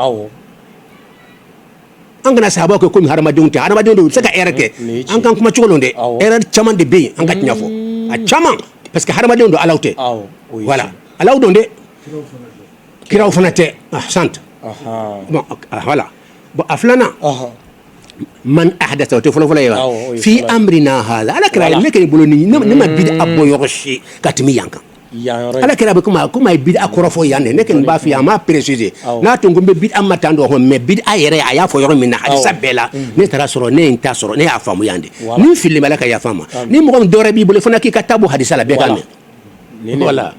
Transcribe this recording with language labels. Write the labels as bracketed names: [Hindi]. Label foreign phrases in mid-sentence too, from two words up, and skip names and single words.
[Bambara] an kana sahaba kɛ komi hadamadenw tɛ hadamadenw de u bɛ se ka erreur kɛ an kan kuma cogo don dɛ erreur caman de bɛ yen an ka tiɲɛ fɔ a caman parce que hadamadenw don alaw tɛ voilà alaw don dɛ kiraw fana tɛ sant [French] bon voilà bon [Bambara] a filanan [Arabic] من أحدث [Bambara] o tɛ fɔlɔfɔlɔ ye [Arabic] وفي أمرنا هذا [Bambara] ala kira ne kɛ bolo ni ne ma bid'a bɔ yɔrɔ si ka tɛmɛ yan kan ala kira bɛ kuma ye bid'a kɔrɔ fɔ yan dɛ ne kɛ nin b'a f'i ye a m'a préciser n'a tun ko n bɛ bid'a ma tan dɔ mais bid'a yɛrɛ a y'a fɔ yɔrɔ min na hadisa bɛɛ la ne taara sɔrɔ ne ye n ta sɔrɔ ne y'a faamu yan de ni fili bɛ ala ka yafa ma ni mɔgɔ min dɔwɛrɛ b'i bolo fana k'i ka taa bɔ hadisa la bɛɛ ka mɛn voilà